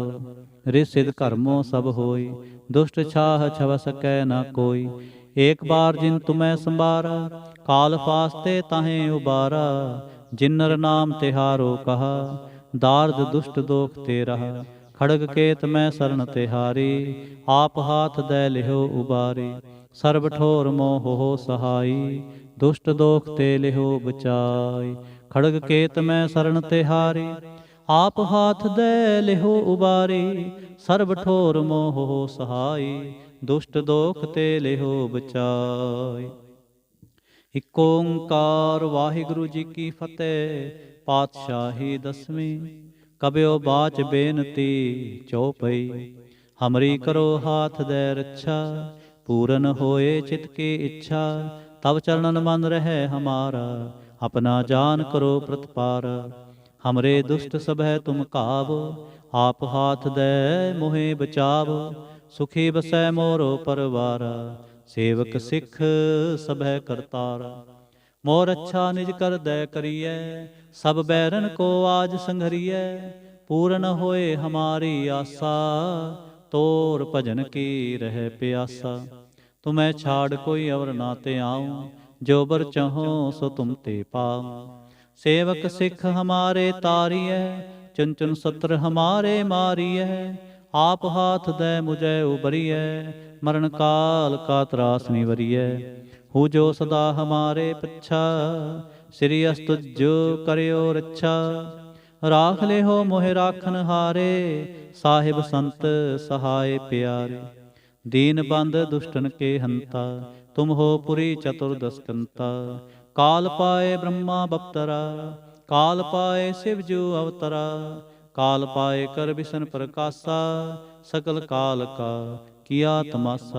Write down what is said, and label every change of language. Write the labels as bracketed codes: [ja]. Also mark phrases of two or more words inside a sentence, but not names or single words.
[bra] ऋषिद कर्मो सब होई, दुष्ट छाह छव सकै न कोई। एक बार जिन तुम्हें संबारा, काल फास्ते ताहें उबारा। जिन नर नाम तिहारो कहा, दार्द दुष्ट दोख ते रहा। खड़ग केत मैं शरण तिहारी, आप हाथ दे लिहो उबारी। ਸਰਬ ਠੋਰ ਮੋਹ ਸਹਾਈ, ਦੁਸ਼ਟ ਦੋਖ ਤੇ ਲਿਹੋ ਬਚਾਈ। ਖੜਗ ਕੇਤ ਮੈਂ ਸਰਣ ਤਿਹਾਰੀ, ਆਪ ਹਾਥ ਦੇ ਲਿਹੋ ਉਬਾਰੀ। ਸਰਬ ਠੋਰ ਮੋਹ ਸਹਾਈ, ਦੁਸ਼ਟ ਦੋਖ ਤੇ ਲਿਹੋ ਬਚਾਈ। [pa] ਇਕ ਓੰਕਾਰ ਵਾਹਿਗੁਰੂ ਜੀ ਕੀ ਫਤਿਹ। ਪਾਤਸ਼ਾਹੀ ਦਸਵੀਂ। [bra] ਕਬਿਓ ਬਾਚ ਬੇਨਤੀ ਚਉਪਈ, ਹਮਰੀ ਕਰੋ ਹਾਥ ਦੇ ਰੱਛਾ। ਪੂਰਨ ਹੋਏ ਚਿਤ ਕੀ ਇੱਛਾ, ਤਬ ਚरणन मन रहे हमारा। अपना जान करो प्रतिपार, हमरे दुष्ट सभय तुम कावो। आप हाथ दे मोहे बचावो, सुखी बसै मोरो परवारा। सेवक सिख सभय करतारा, मोर अच्छा निज कर दे करिए। सब बैरन को आज संघरिए, पूर्ण होए हमारी आशा। तोर भजन की रह प्यासा, तुम्हें छाड़ कोई अवर ना ते आऊं। जो बर चहो सो तुम ते पाऊं। सेवक सिख हमारे तारिय, चुन चुन सत्र हमारे मारिय। आप हाथ दे मुझे उबरिय, मरण काल का त्रास निवरिय। हूँ जो सदा हमारे पच्छा, श्री अस्तुजो करियो रच्छा। राख ले हो मोहे राखन हारे, साहिब संत सहाय प्यारे। दीन बंद दुष्टन के हंता, तुम हो पुरी चतुर्दशकंता। काल पाए ब्रह्मा बप्तरा, काल पाए शिव जो अवतरा। काल पाए कर बिसन प्रकाशा, सकल काल का किया तमाशा।